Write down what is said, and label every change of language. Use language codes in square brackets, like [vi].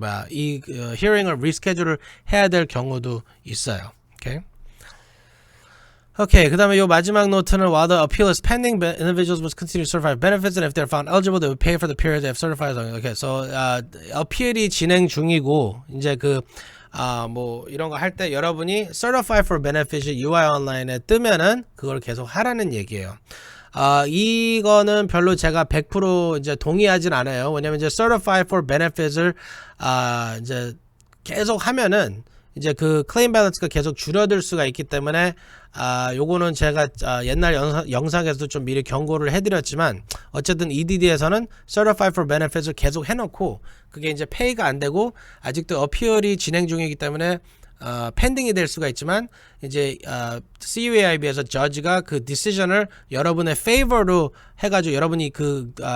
[ko] 이 hearing을 reschedule을 해야 될 경우도 있어요. 오케이. 오케이, 그 다음에 요 마지막 노트는 [en] while the appeal is pending, individuals must continue to certify benefits and if they're found eligible, they will pay for the period they have certified. [ko] Okay, so appeal이 진행 중이고 이제 뭐 이런 거 할 때 여러분이 certify for benefit이 UI online에 뜨면은 그걸 계속 하라는 얘기예요. 이거는 별로 제가 100% 이제 동의하진 않아요. 왜냐면 이제 certify for benefits을 이제 계속 하면은 이제 그 클레임 밸런스가 계속 줄어들 수가 있기 때문에 요거는 제가 옛날 영상에서도 좀 미리 경고를 해드렸지만 어쨌든 EDD에서는 Certify for Benefits을 계속 해놓고 그게 이제 페이가 안 되고 아직도 어피얼이 진행 중이기 때문에 펜딩이 될 수가 있지만 이제 CUAIB에서 저지가 그 디시전을 여러분의 favor로 해가지고 여러분이 그